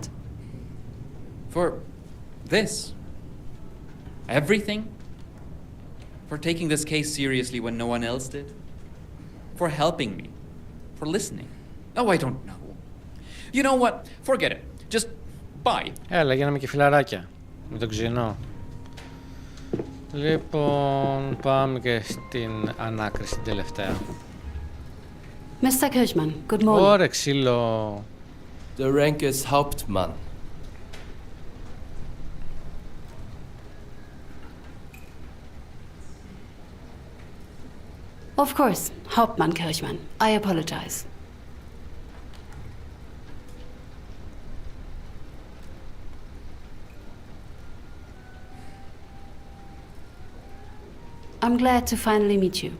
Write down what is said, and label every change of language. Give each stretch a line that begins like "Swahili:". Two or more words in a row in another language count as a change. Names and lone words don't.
English: For this. Everything. For taking this case seriously when no one else did. For helping me. For listening. Oh, I don't know. You know what? Forget it. Just bye.
Greek: Έλα, γίναμε και φιλαράκια. Με τον ξινό. Λοιπόν, πάμε και στην ανάκριση την τελευταία.
English: Mr. Kirchmann, good morning.
Greek: Ωρε ξύλο.
English: The rank is Hauptmann. Of course, Hauptmann Kirchmann. I apologize. I'm glad to finally meet you.